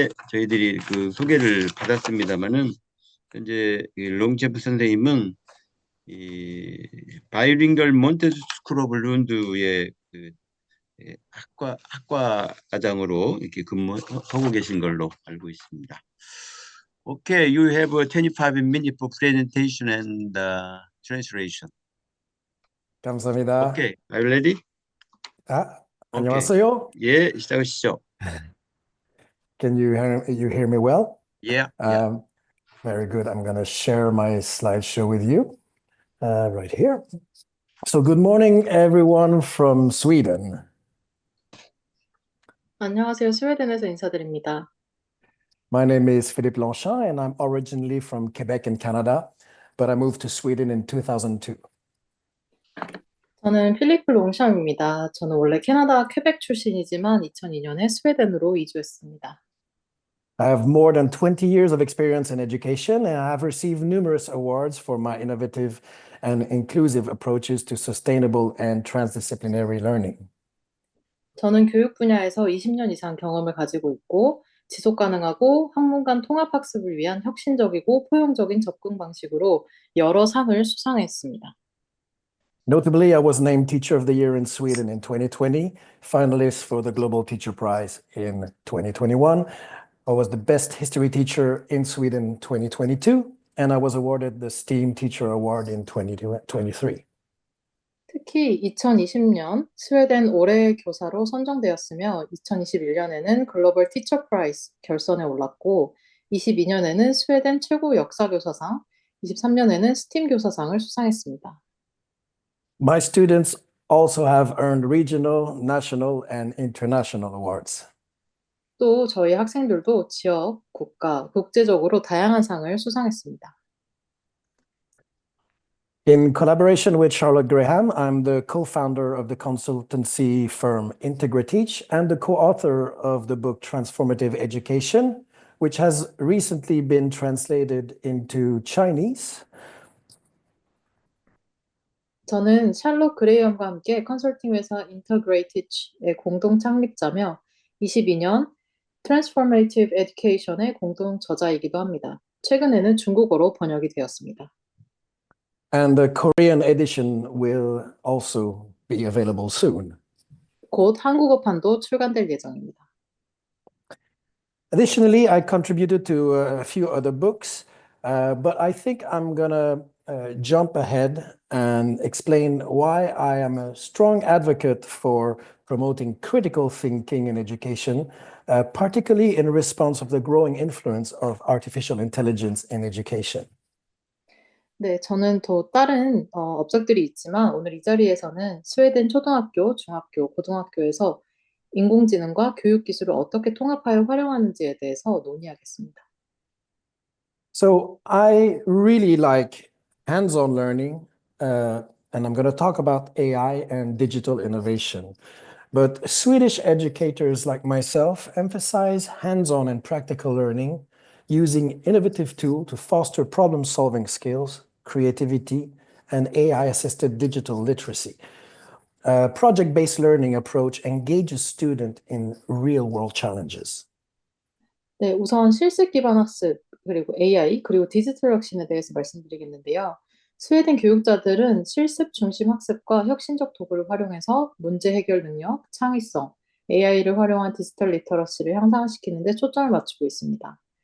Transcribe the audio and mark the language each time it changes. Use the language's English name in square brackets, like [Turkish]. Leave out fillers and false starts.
[Korean] 저희들이 그 소개를 받았습니다만은 현재 롱챔프 선생님은 이 바이링걸 몬테스 스쿨 오브 룬드의 그 학과장으로 이렇게 근무하고 계신 걸로 알고 있습니다. [English] Okay, you have 25 minutes for presentation and translation. [Korean] 감사합니다. [English] Okay, are you ready? [Korean] 안녕하세요. 예, 시작하시죠. [English] Can you hear me well? Yeah. Very good. I'm going to share my slideshow with you right here. So good morning, everyone from Sweden. [Korean] 안녕하세요. 스웨덴에서 인사드립니다. [English] My name is Philippe Longchamp, and I'm originally from Quebec in Canada, but I moved to Sweden in 2002. [Korean] 저는 필리프 롱샴입니다. 저는 원래 캐나다 퀘벡 출신이지만 2002년에 스웨덴으로 이주했습니다. [English] I have more than 20 years of experience in education, and I have received numerous awards for my innovative and inclusive approaches to sustainable and transdisciplinary learning. [Korean] 저는 교육 분야에서 20년 이상 경험을 가지고 있고 지속 가능하고 학문 간 통합 학습을 위한 혁신적이고 포용적인 접근 방식으로 여러 상을 수상했습니다. [English] Notably, I was named Teacher of the Year in Sweden in 2020, finalist for the Global Teacher Prize in 2021. I was the best history teacher in Sweden 2022, and I was awarded the STEAM Teacher Award in 2023. [Korean] 특히 2020년 스웨덴 올해의 교사로 선정되었으며 2021년에는 글로벌 티처 프라이즈 결선에 올랐고 22년에는 스웨덴 최고 역사교사상, 23년에는 스팀 교사상을 수상했습니다. [English] My students also have earned regional, national, and international awards. [Korean] 또 저희 학생들도 지역, 국가, 국제적으로 다양한 상을 수상했습니다. [English] In collaboration with Charlotte Graham, I'm the co-founder of the consultancy firm IntegraTeach and the co-author of the book Transformative Education, which has recently been translated into Chinese. [Korean] 저는 샬롯 그레이엄과 함께 컨설팅 회사 인터그레이티치의 공동 창립자며 22년 Transformative Education의 공동 저자이기도 합니다. 최근에는 중국어로 번역이 되었습니다. [English] And the Korean edition will also be available soon. [Korean] 곧 한국어판도 출간될 예정입니다. [English] Additionally, I contributed to a few other books, but I think I'm gonna jump ahead and explain why I am a strong advocate for promoting critical thinking in education, particularly in response of the growing influence of artificial intelligence in education. [Korean] 네, 저는 또 다른 업적들이 있지만 오늘 이 자리에서는 스웨덴 초등학교, 중학교, 고등학교에서 인공지능과 교육기술을 어떻게 통합하여 활용하는지에 대해서 논의하겠습니다. [English] So I really like hands-on learning, and I'm going to talk about AI and digital innovation. But Swedish educators like myself emphasize hands-on and practical learning using innovative tools to foster problem-solving skills, creativity, and AI-assisted digital literacy. Project-based learning approach engages students in real-world challenges. [Korean] 네, 우선 실습 기반 학습, 그리고 AI, 그리고 디지털 혁신에 대해서 말씀드리겠는데요. 스웨덴 교육자들은 실습 중심 학습과 혁신적 도구를 활용해서 문제 해결 능력, 창의성, AI를 활용한 디지털 리터러시를 향상시키는 데 초점을 맞추고 있습니다.